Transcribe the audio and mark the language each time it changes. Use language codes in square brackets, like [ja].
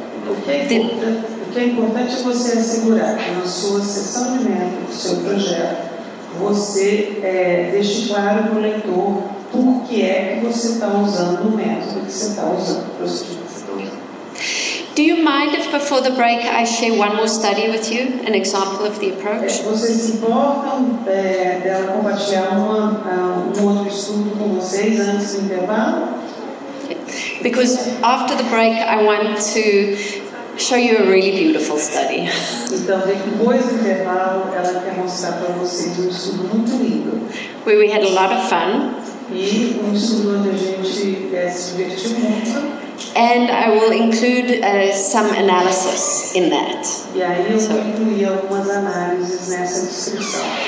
[pt] O que é importante é você assegurar que na sua seção de método, do seu projeto, você deixe claro para o leitor por que é que você está usando o método que você está usando, o procedimento que você está usando. [en] Do you mind if before the break I share one more study with you, an example of the approach? [pt] Vocês se importam dela compartilhar um outro estudo com vocês antes do intervalo? [en] Because after the break I want to show you a really beautiful study. [pt] Então, depois do intervalo, ela quer mostrar para vocês um estudo muito lindo. [en] Where we had a lot of fun. [pt] E um estudo onde a gente se divertiu muito. [en] And I will include some analysis in that. [pt] E aí eu vou incluir algumas análises nessa descrição.